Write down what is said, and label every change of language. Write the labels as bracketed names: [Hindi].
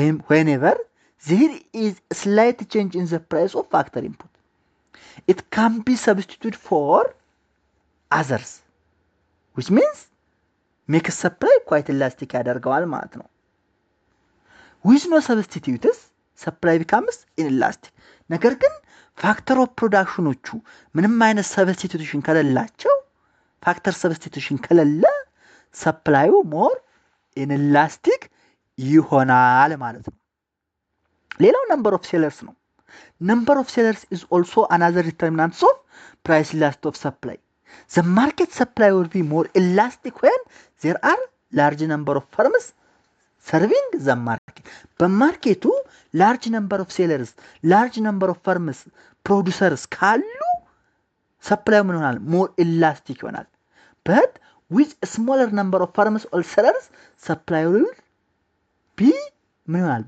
[English] whenever there is a slight change in the price of factor input it can be substituted for others which means make supply quite elastic [Amharic] ያደርገዋል ማለት ነው [English] with no substitutes supply becomes inelastic [Amharic] ነገር ግን ፋክተር ኦፍ ፕሮዳክሽኖቹ ምንም አይነት ሰብስቲቱሽን ከሌላቸው ፋክተር ሰብስቲቱሽን ከሌለ ሰፕላዩ ሞር ኢንላስቲክ ይሆናል ማለት ነው። [English] ሌላው ነምበር ኦፍ ሴለርስ ነው። ነምበር ኦፍ ሴለርስ is also another determinant of price elasticity of supply. The market supply will be more elastic when there are large number of firms serving the market. በማርኬቱ large number of sellers, large number of firms, producers ካሉ supply [Amharic] ምን ይሆናል? [English] more elastic ይሆናል። But with a smaller number of firms or sellers, supply will be [Amharic] ምን ይሆናል?